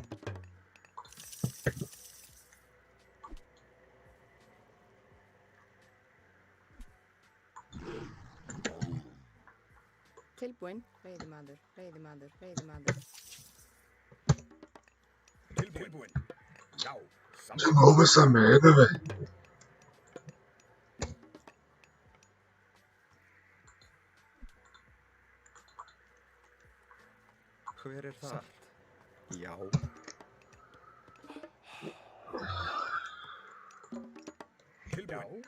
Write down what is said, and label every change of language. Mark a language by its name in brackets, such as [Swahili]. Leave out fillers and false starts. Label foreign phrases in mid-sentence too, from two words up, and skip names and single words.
[Icelandic] Tilbúin, veiðimaður, veiðimaður, veiðimaður. Tilbúin. Já. [Portuguese] De [Icelandic] Samþykkt. [Portuguese] novo essa merda, velho. [Icelandic] Hver þar? Já. Tilbúin.